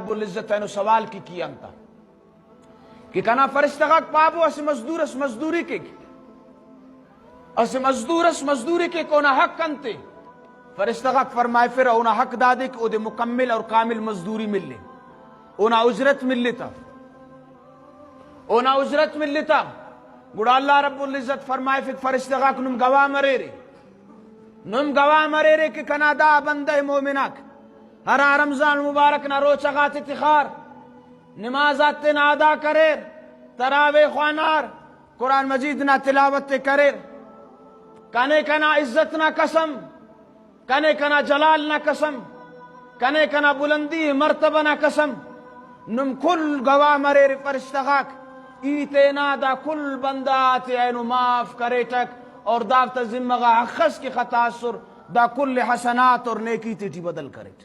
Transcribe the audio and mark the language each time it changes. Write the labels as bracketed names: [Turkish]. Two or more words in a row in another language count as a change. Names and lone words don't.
[Brahui] رب العزت اینو سوال کی انتا کہ کنا فرشتغاک پابو اس مزدوری کے اس مزدوری کے کونا حق انتے فرشتغاک فرمائے پھر اونا حق دادے کہ او دے مکمل اور کامل مزدوری مل لے اونا اجرت مل لیتا گوڑا اللہ رب العزت فرمائے پھر فرشتغاک نم گواہ مرے رے کہ کنا دا بندہ مومناک ہرا رمضان مبارک نہ روچگات تخار نمازات نہ ادا کرے تراویح خوانار قرآن مجید نہ تلاوت کرے کنے کنا عزت نہ قسم کنے کنا جلال نہ قسم کنے کنا بلندی مرتبہ نہ قسم نم کل گواہ مرے فرشتغاک ایتینا دا کل بندہ آتے اینو معاف کرے تک اور دافت ذمہ حقص کی خطا سر دا کل حسنات اور نیکی تیٹی بدل کرے